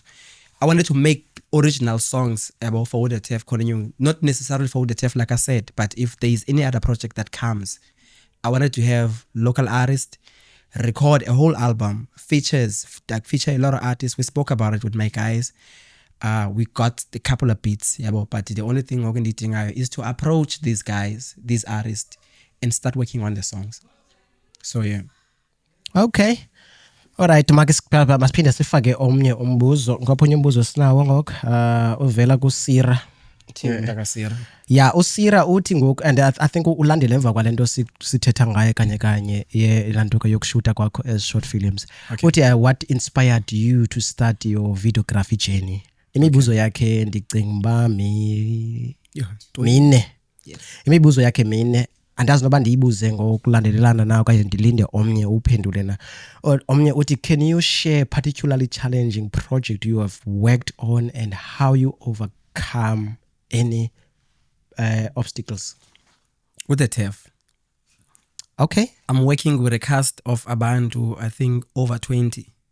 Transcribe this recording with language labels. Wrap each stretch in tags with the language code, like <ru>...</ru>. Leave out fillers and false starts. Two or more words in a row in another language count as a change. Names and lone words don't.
<en>I wanted to make original songs about for the TEF, not necessarily for the TEF like I said, but if there is any other project that comes, I wanted to have local artists record a whole album, feature a lot of artists. We spoke about it with my guys. We got a couple of beats, but the only thing we're going to do is to approach these guys, these artists, and start working on the songs. So yeah. Okay. Alright,</en> <xh>masiphinde sifake omnye umbuzo. Ngopha umbuzo sinawo ngok uvela kuSira. Yeah, uSira uthi ngoku,</xh> <en>and I think</en> <xh>ulandele emva kwalento sithetha ngaye kanye ye lanto ke yokushuta kwakho</xh> <en>as short films. Uthi what inspired you to start your videography journey?</en> <xh>Imibuzo yakhe ndicinga uba mine. imibuzo yakhe mine andazi noba ndiyibuze ngokulandelelana nayo okanye ndilinde omnye uphendule na. Omnye uthi,</xh> <en>can you share particularly challenging project you have worked on and how you overcome any obstacles? With the TEF. Okay. I'm working with a cast of Abantu, I think over 20.</en>